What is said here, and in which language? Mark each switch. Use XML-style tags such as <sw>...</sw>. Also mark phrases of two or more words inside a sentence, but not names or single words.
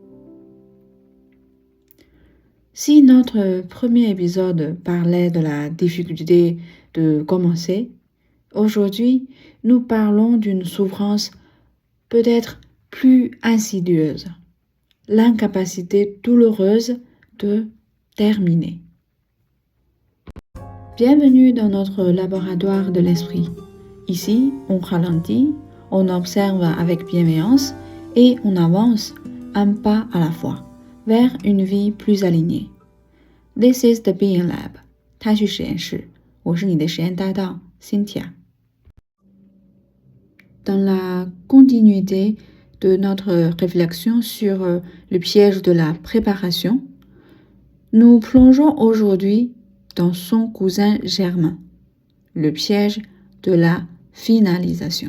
<fr>Si notre premier épisode parlait de la difficulté de commencer, aujourd'hui, nous parlons d'une souffrance peut-être plus insidieuse, l'incapacité douloureuse de terminer. Bienvenue dans notre laboratoire de l'esprit. Ici, on ralentit, on observe avec bienveillance et on avance un pas à la fois vers une vie plus alignée.</fr> <en>This is the Being Lab,</en> <zh>太虚实验室，我是你的实验搭档 Cynthia.</zh> <fr>Dans la continuité de notre réflexion sur le piège de la préparation, nous plongeons aujourd'hui dans son cousin germain, le piège de la finalisation.</fr>